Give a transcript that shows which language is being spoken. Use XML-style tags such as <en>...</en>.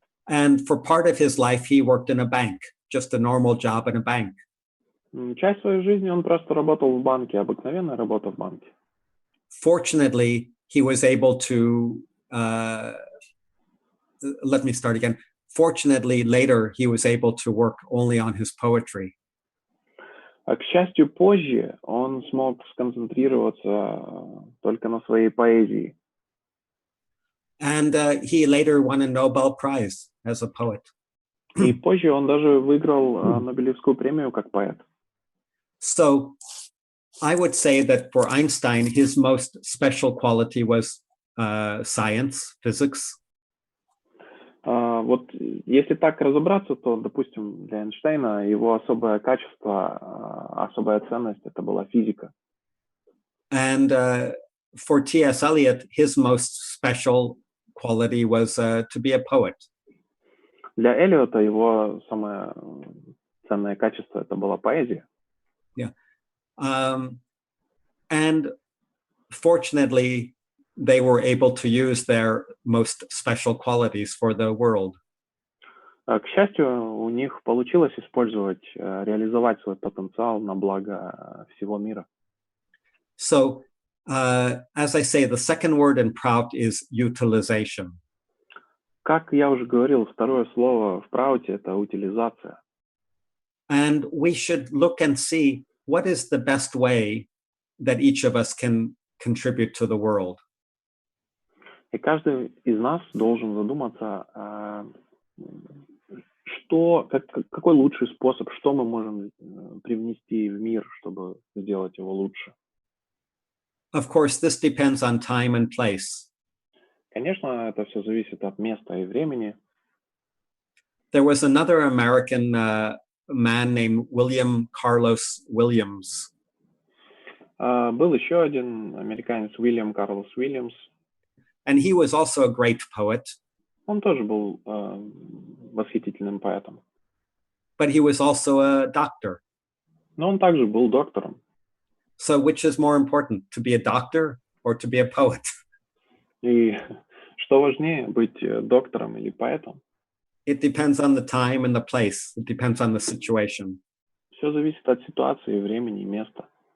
<en>And for part of his life, he worked in a bank, just a normal job in a bank.</en> <ru>Часть своей жизни он просто работал в банке, обыкновенная работа в банке.</ru> <en>Fortunately, he was able to, let me start again. Fortunately, later, he was able to work only on his poetry.</en> <ru>А к счастью, позже он смог сконцентрироваться только на своей поэзии.</ru> <en>And he later won a Nobel Prize as a poet.</en> <ru>И позже он даже выиграл Нобелевскую премию как поэт.</ru> <en>So I would say that for Einstein, his most special quality was science, physics.</en> <ru>Вот если так разобраться, то, допустим, для Эйнштейна его особое качество, особая ценность — это была физика.</ru> <en>And for T.S. Eliot, his most special quality was to be a poet.</en> <ru>Для Эллиота его самое ценное качество — это была поэзия.</ru> <en>Yeah. And fortunately, they were able to use their most special qualities for the world.</en> <ru>К счастью, у них получилось использовать, реализовать свой потенциал на благо всего мира.</ru> <en>So, as I say, the second word in PRAUT is utilization.</en> <ru>Как я уже говорил, второе слово в прауте — это утилизация.</ru> <en>And we should look and see what is the best way that each of us can contribute to the world.</en> <ru>И каждый из нас должен задуматься, какой лучший способ, что мы можем привнести в мир, чтобы сделать его лучше.</ru> <en>Of course, this depends on time and place.</en> <ru>Конечно, это все зависит от места и времени.</ru> <en>There was another American man named William Carlos Williams.</en> <ru>Был еще один американец, Уильям Карлос Уильямс.</ru> <en>And he was also a great poet.</en> <ru>Он тоже был восхитительным поэтом.</ru> <en>But he was also a doctor.</en> <ru>Но он также был доктором.</ru> <en>So which is more important, to be a doctor or to be a poet?</en> <ru>И что важнее, быть доктором или поэтом?</ru> <en>It depends on the time and the place. It depends on the situation.</en> <ru>Все зависит от ситуации, времени и места.</ru>